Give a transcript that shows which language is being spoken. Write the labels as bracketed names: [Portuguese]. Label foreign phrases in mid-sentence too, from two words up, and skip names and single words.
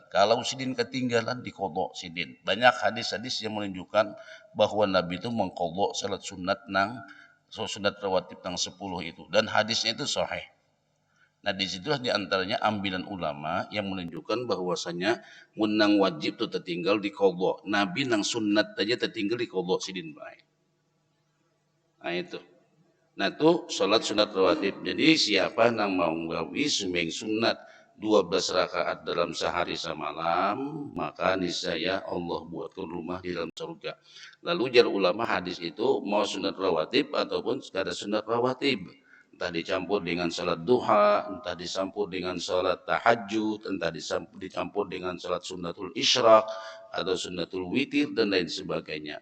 [Indonesian] Kalau sidin ketinggalan [Banjar] diqadha sidin. [Indonesian] Banyak hadis-hadis yang menunjukkan bahwa Nabi itu mengqadha salat sunat rawatib yang 10 itu, dan hadisnya itu sahih. Nah disitulah diantaranya ambilan ulama yang menunjukkan bahwasanya menang wajib itu tertinggal di qadha. [Banjar] Nabi nang sunat aja tertinggal di qadha sidin baik. [Indonesian] Nah itu. Nah itu salat sunat rawatib. Jadi siapa nang mau gawi sembahyang sunat 12 rakaat dalam sehari semalam, maka niscaya Allah buatkan rumah di dalam surga. Lalu jar ulama hadis itu mau sunat rawatib ataupun sekadar sunat rawatib. Entah dicampur dengan salat duha, entah dicampur dengan salat tahajud, entah dicampur dengan salat [Arabic] sunnatul isyraq [Indonesian] atau [Arabic] sunnatul witir [Indonesian] dan lain sebagainya.